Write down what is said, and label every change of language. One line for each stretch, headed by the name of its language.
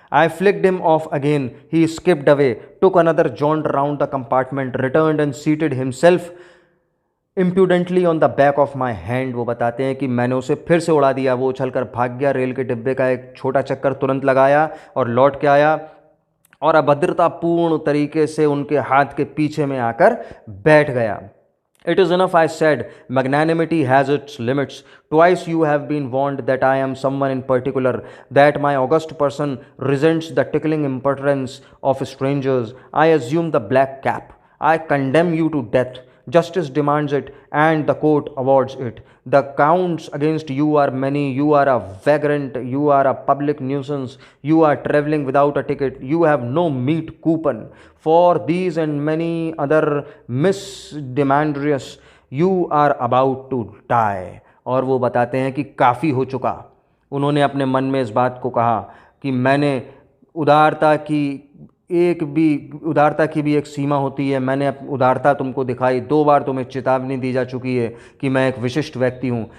English: I flicked him off again, he skipped away, took another jaunt round the compartment, returned and seated himself impudently on the back of my hand.
Hindi: वो बताते हैं कि मैंने उसे फिर से उड़ा दिया, वो उछलकर भाग गया, रेल के डिब्बे का एक छोटा चक्कर तुरंत लगाया और लौट के आया और अभद्रतापूर्ण तरीके से उनके हाथ के पीछे में आकर बैठ गया।
English: It is enough, I said. Magnanimity has its limits. Twice you have been warned that I am someone in particular, that my august person resents the tickling impertinence of strangers. I assume the black cap. I condemn you to death. Justice demands it, and the court awards it. The counts against you are many. You are a vagrant. You are a public nuisance. You are traveling without a ticket. You have no meat coupon. For these and many other misdemeanors, you are about to die।
Hindi: और वो बताते हैं कि काफ़ी हो चुका। उन्होंने अपने मन में इस बात को कहा कि मैंने उदारता की एक भी उदारता की भी एक सीमा होती है। मैंने उदारता तुमको दिखाई, 2 बार तुम्हें चेतावनी दी जा चुकी है कि मैं एक विशिष्ट व्यक्ति हूँ।